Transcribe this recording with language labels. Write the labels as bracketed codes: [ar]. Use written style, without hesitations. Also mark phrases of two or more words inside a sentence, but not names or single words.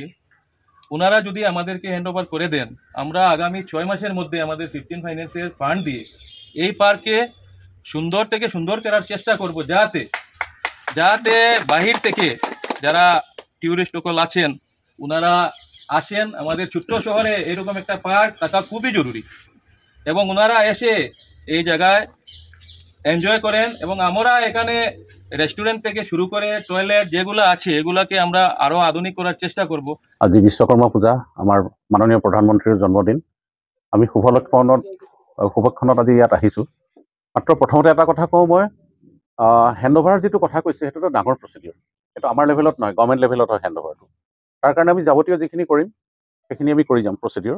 [bn] ওনারা যদি আমাদেরকে [en] hand over [bn] করে দেন, আমরা আগামী 6 মাসের মধ্যে আমাদের 15 ফাইন্যান্সের ফান্ড দিয়ে এই পার্কে সুন্দর থেকে সুন্দর করার চেষ্টা করব, যাতে বাহির থেকে যারা ট্যুরিস্ট সকল আছেন ওনারা আসেন। আমাদের ছোট্ট শহরে এরকম একটা পার্ক থাকা খুবই জরুরি এবং ওনারা এসে এই জায়গায় এনজয় করেন এবং আমরা এখানে রেস্টুরেন্ট থেকে শুরু করে টয়লেট যেগুলো আছে এগুলাকে আমরা আরো আধুনিক করার চেষ্টা করব। [as] আজি বিশ্বকৰ্মা পূজা, আমাৰ মাননীয় প্ৰধানমন্ত্ৰীৰ জন্মদিন। আমি শুভক্ষণত আজি ইয়াত আহিছোঁ। মাত্ৰ প্ৰথমতে এটা কথা কওঁ, মই [en] hand overৰ [as] যিটো কথা কৈছে সেইটো এটা ডাঙৰ প্ৰচিডিউৰ, সেইটো আমাৰ লেভেলত নহয়, [en] government levelত [as] হয় [en] hand overটো। [as] তাৰ কাৰণে আমি যাৱতীয় যিখিনি কৰিম সেইখিনি আমি কৰি যাম প্ৰচিডিউৰ।